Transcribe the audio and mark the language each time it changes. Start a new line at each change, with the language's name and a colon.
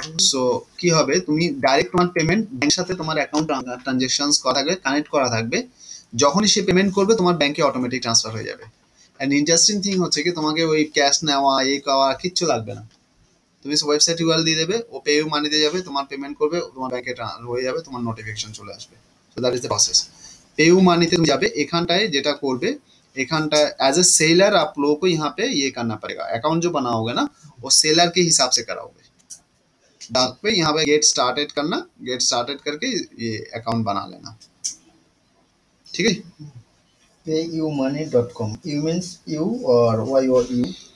Bangla: So কি হবে, তুমি ডাইরেক্ট তোমার পেমেন্ট ব্যাংকের সাথে তোমার অ্যাকাউন্ট ট্রানজাকশনস করা থাকবে, কানেক্ট করা থাকবে। যখনই সে পেমেন্ট করবে তোমার ব্যাংকে অটোমেটিক ট্রান্সফার হয়ে যাবে। এন্ড ইন্টারেস্টিং থিং হচ্ছে কি তোমাকে ওই ক্যাশ নেওয়া এই করা কিচ্ছু লাগবে না। তুমি ওয়েবসাইট ইউআরএল দিয়ে দেবে, ও পে ইউ মানিতে যাবে, তোমার পেমেন্ট করবে, তোমার ব্যাংকে হয়ে যাবে, তোমার নোটিফিকেশন চলে আসবে।
English: So that is the process.
Hindi: पे यू মানিতে তুমি যাবে, এখানটায় যেটা করবে, एखानटा एज ए सेलर आप लोगों को यहाँ पे ये करना पड़ेगा। अकाउंट जो बनाओगे ना वो सेलर के हिसाब से कराओगे। डाक पे यहाँ पे गेट स्टार्टेड करना, गेट स्टार्टेड करके ये अकाउंट बना लेना, ठीक है।
English: payumoney.com, you means you or y or you?